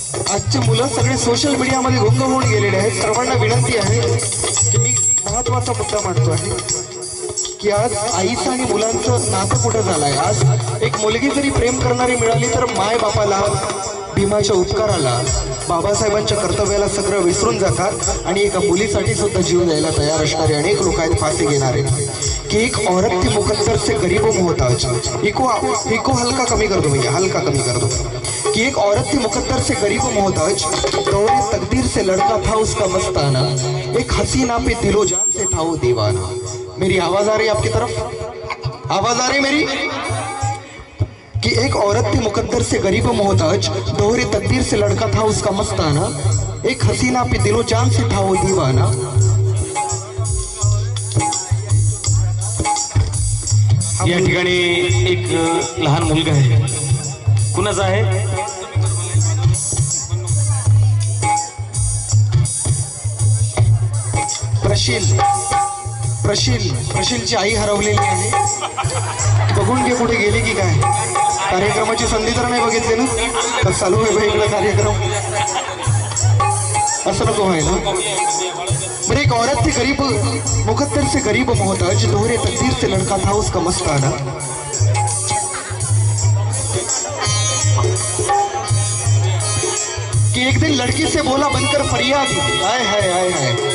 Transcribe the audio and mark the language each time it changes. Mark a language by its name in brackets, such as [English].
[Marathi] आजचे मुलं सगळे सोशल मीडियामध्ये गुंग होऊन गेलेले आहेत। सर्वांना विनंती आहे की मी महत्वाचा मुद्दा मांडतो आहे की आज आईचं आणि मुलांचं नातं कुठं झालंय। आज एक मुलगी जरी प्रेम करणारी मिळाली तर माय बापाला, भीमाच्या उपकाराला, बाबासाहेबांच्या कर्तव्याला सगळं विसरून जातात आणि एका मुलीसाठी सुद्धा जीव द्यायला तयार असणारे अनेक लोक आहेत, फाशी घेणारे। [Hindi] कि एक औरत थी मुकद्दर से गरीबों में मोहताज। इको हल्का कमी कर दो भैया, हल्का कमी कर दो। कि एक औरत थी मुकद्दर से गरीबों में मोहताज, दौरे तकदीर से लड़का था उसका मस्ताना, एक हसीना पे दिलो जान से था वो दीवाना। मेरी आवाज आ रही है आपकी तरफ? आवाज आ रही मेरी? कि एक औरत थी मुकद्दर से गरीब मोहताज, दोहरी तकदीर से लड़का था उसका मस्ताना, एक हसीना पे दिलो जान से था वो दीवाना। [Marathi] या ठिकाणी एक लहान मुलगा आहे, कुणाचा आहे? प्रशीलची आई हरवलेली आहे. बघून घे कुठे गेली की काय. कार्यक्रमाची संधी तर नाही बघितली ना. तर चालू आहे भाई इकडे कार्यक्रम. असं नको व्हायला. [Hindi] मेरे एक औरत थी गरीब, मुकद्दर से गरीब मोहताज, दोहरे तकदीर से लड़का था उसका मस्ताना. कि एक दिन लड़की से बोला बनकर फरियाद. हाय हाय हाय हाय.